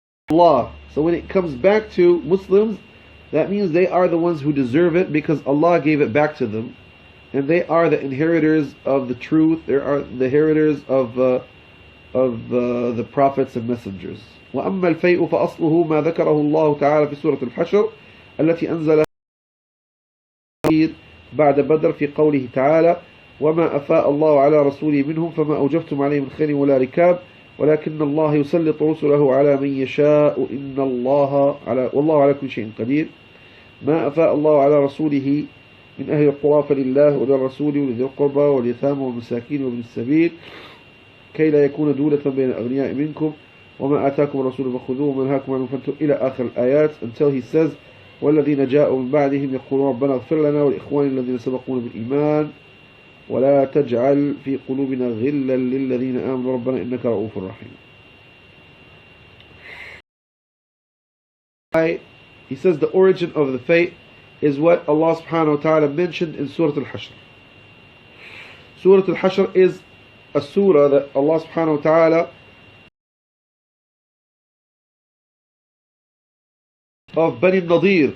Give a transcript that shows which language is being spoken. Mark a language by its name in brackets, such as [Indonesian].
[English] Allah. So when it comes back to Muslims, that means they are the ones who deserve it, because Allah gave it back to them, and they are the inheritors of the truth. They are the inheritors of the prophets and messengers. [Arabic] وأما الفيء فأصله ما ذكره الله تعالى في سورة الحشر التي أنزل بعد بدر في قوله تعالى وما أفاء الله على رسوله منهم فما أوجفتم عليه من خيل ولا ركاب ولكن الله يسلط رسله على من يشاء إن الله والله على كل شيء قدير. ما أفاء الله على رسوله من أهل القرى فلله وللرسول ولذي القربى واليتامى والمساكين وابن السبيل كي لا يكون دولة بين الأغنياء منكم وما آتاكم الرسول فخذوه وما نهاكم عنه فانتهوا إلى آخر الآيات, [English] until he says [Arabic] والذين جاءوا من بعدهم يقولون ربنا اغفر لنا ولإخواننا الذين سبقونا بالإيمان ولا تجعل في قلوبنا غلا للذين آمنوا ربنا إنك رؤوف رحيم. [English] He says the origin of the faith is what Allah subhanahu wa ta'ala mentioned in Surah Al-Hashr. Surah Al-Hashr is a surah that Allah subhanahu wa ta'ala of Bani Nadir.